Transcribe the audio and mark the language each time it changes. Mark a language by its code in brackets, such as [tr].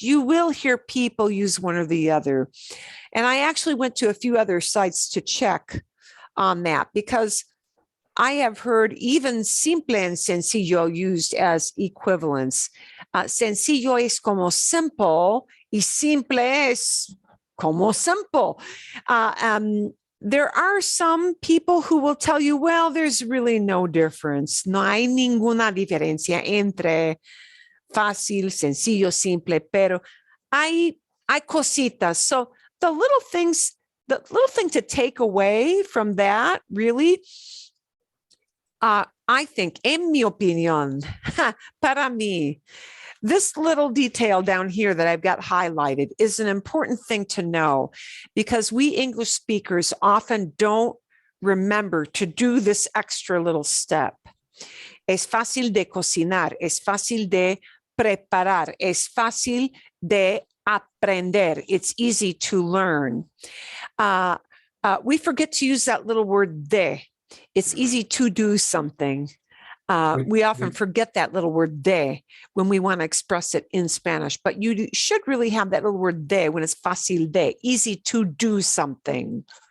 [en] You will hear people use one or the other. And I actually went to a few other sites to check on that because I have heard even simple and sencillo used as equivalents. [es] Sencillo es como simple y simple es como simple. [en] There are some people who will tell you, well, there's really no difference. [es] No hay ninguna diferencia entre fácil, sencillo, simple, pero hay cositas. [en] So the little thing to take away from that really, I think, [es] en mi opinión, para mí, [en] this little detail down here that I've got highlighted is an important thing to know because we English speakers often don't remember to do this extra little step. [es] Es fácil de cocinar, es fácil de preparar, es fácil de aprender. [en] It's easy to learn. We forget to use that little word de. It's easy to do something. We often forget that little word de when we want to express it in Spanish, but you should really have that little word de when it's fácil de, easy to do something.